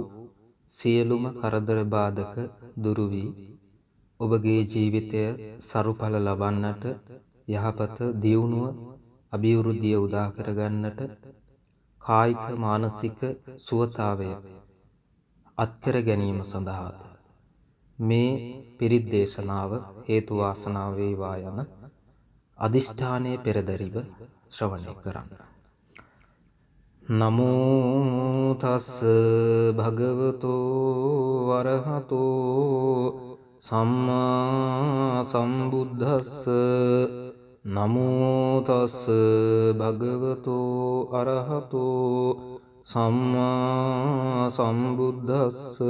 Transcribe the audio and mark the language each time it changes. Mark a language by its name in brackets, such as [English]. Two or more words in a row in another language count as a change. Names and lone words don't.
[Sinhala] සියලුම කරදර බාධක දුරු වී ඔබගේ ජීවිතය සරුඵල ලබන්නට යහපත දියුණුව අභිවෘද්ධිය උදා කරගන්නට කායික මානසික සුවතාවය අත්කර ගැනීම සඳහා මේ පිරිත් දේශනාව හේතු වාසනා වේවා යන අදිෂ්ඨානයේ පෙරදරිව ශ්‍රවණය කරන්න. [Pali] නමෝ තස් භගවතෝ වරහතෝ සම්මා සම්බුද්දස්ස නමෝ තස් භගවතෝ අරහතෝ සම්මා සම්බුද්දස්ස